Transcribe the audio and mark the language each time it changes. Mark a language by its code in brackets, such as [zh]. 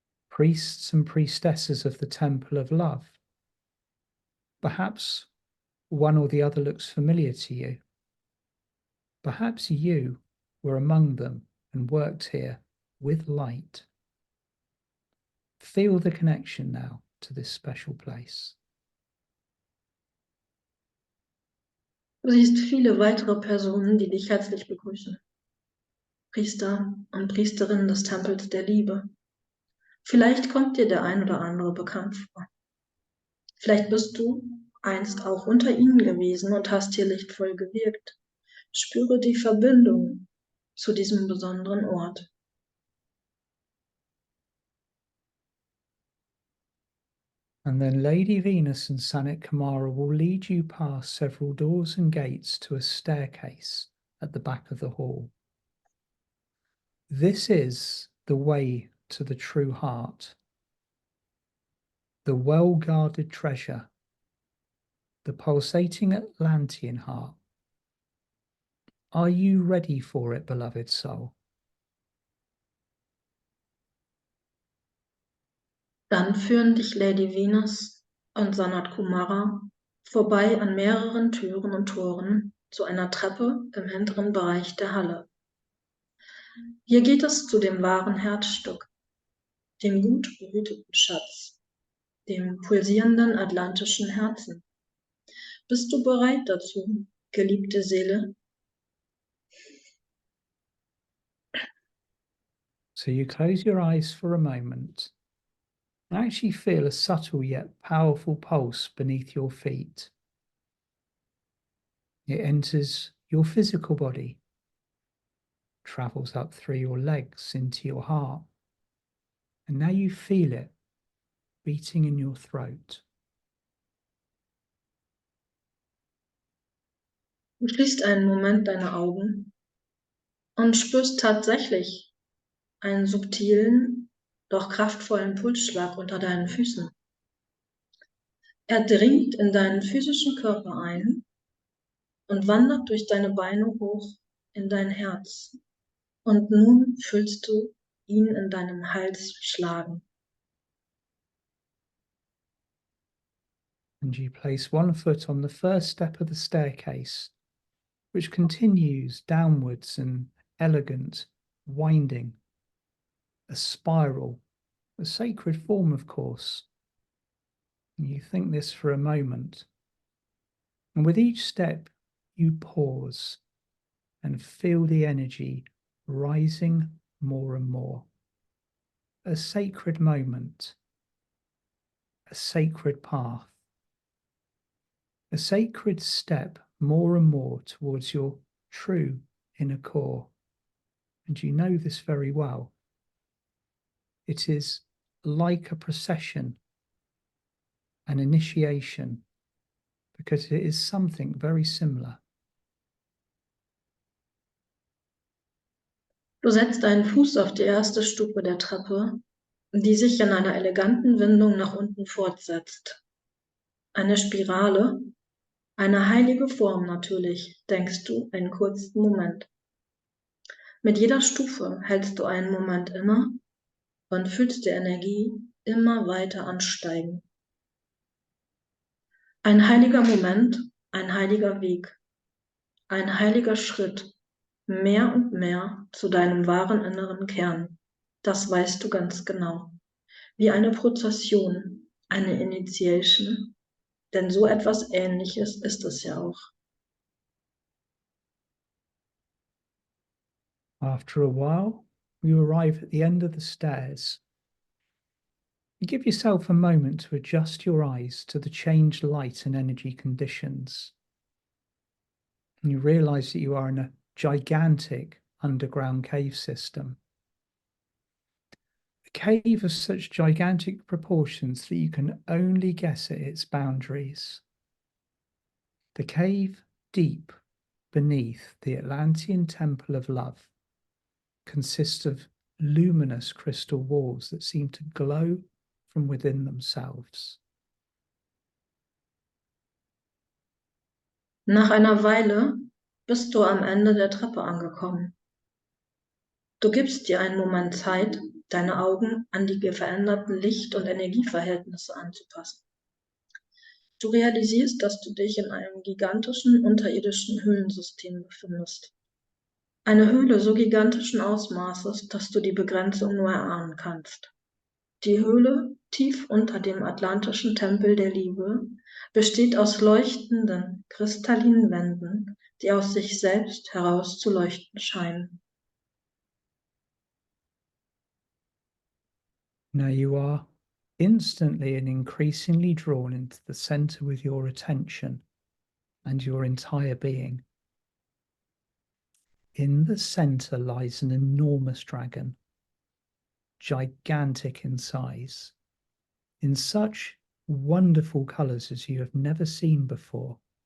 [en] Priests and priestesses of the Temple of Love, Perhaps one or the other looks familiar to you. Perhaps you were among them and worked here with light. Feel the connection now to this special place. [de] Du siehst viele weitere Personen, die dich herzlich begrüßen. Priester und Priesterinnen des Tempels der Liebe. Vielleicht kommt dir der ein oder andere bekannt vor. Vielleicht bist du einst auch unter ihnen gewesen und hast hier lichtvoll gewirkt. Spüre die Verbindung zu diesem besonderen Ort. [en] And then Lady Venus and Sanat Kumara will lead you past several doors and gates to a staircase at the back of the hall. This is the way to the true heart, the well-guarded treasure, the pulsating Atlantean heart. Are you ready for it, beloved soul? [de] Dann führen dich Lady Venus und Sanat Kumara vorbei an mehreren Türen und Toren zu einer Treppe im hinteren Bereich der Halle. Hier geht es zu dem wahren Herzstück, dem gut behüteten Schatz, dem pulsierenden atlantischen Herzen. Bist du bereit dazu, geliebte Seele? [en] So you close your eyes for a moment and actually feel a subtle yet powerful pulse beneath your feet. It enters your physical body, travels up through your legs into your heart, and now you feel it beating in your throat. [de] Du schließt einen Moment deine Augen und spürst tatsächlich einen subtilen, doch kraftvollen Pulsschlag unter deinen Füßen. Er dringt in deinen physischen Körper ein und wandert durch deine Beine hoch in dein Herz. Und nun fühlst du ihn in deinem Hals schlagen. [en] And you place one foot on the first step of the staircase, which continues downwards an elegant, winding, a spiral, a sacred form, of course. And you think this for a moment. And with each step, you pause and feel the energy rising more and more. A sacred moment, a sacred path, a sacred step more and more towards your true inner core. And you know this very well. It is like a procession, an initiation, because it is something very similar. [de] Du setzt deinen Fuß auf die erste Stufe der Treppe, die sich in einer eleganten Windung nach unten fortsetzt. Eine Spirale, eine heilige Form natürlich, denkst du einen kurzen Moment. Mit jeder Stufe hältst du einen Moment inne und fühlst die Energie immer weiter ansteigen. Ein heiliger Moment, ein heiliger Weg, ein heiliger Schritt, mehr und mehr zu deinem wahren inneren Kern. Das weißt du ganz genau. Wie eine Prozession, eine Initiation, denn so etwas Ähnliches ist es ja auch. [en] After a while, you arrive at the end of the stairs. You give yourself a moment to adjust your eyes to the changed light and energy conditions. And you realize that you are in a gigantic underground cave system. A cave of such gigantic proportions that you can only guess at its boundaries. The cave deep beneath the Atlantean Temple of Love consists of luminous crystal walls that seem to glow from within themselves. [de] Nach einer Weile bist du am Ende der Treppe angekommen. Du gibst dir einen Moment Zeit, deine Augen an die veränderten Licht- und Energieverhältnisse anzupassen. Du realisierst, dass du dich in einem gigantischen unterirdischen Höhlensystem befindest. Eine Höhle so gigantischen Ausmaßes, dass du die Begrenzung nur erahnen kannst. Die Höhle, tief unter dem atlantischen Tempel der Liebe, besteht aus leuchtenden, kristallinen Wänden, die aus sich selbst heraus zu leuchten scheinen. [en] Now you are instantly and increasingly drawn into the center with your attention and your entire being. In the center lies an enormous dragon, gigantic in size, in such wonderful colors as you have never seen before.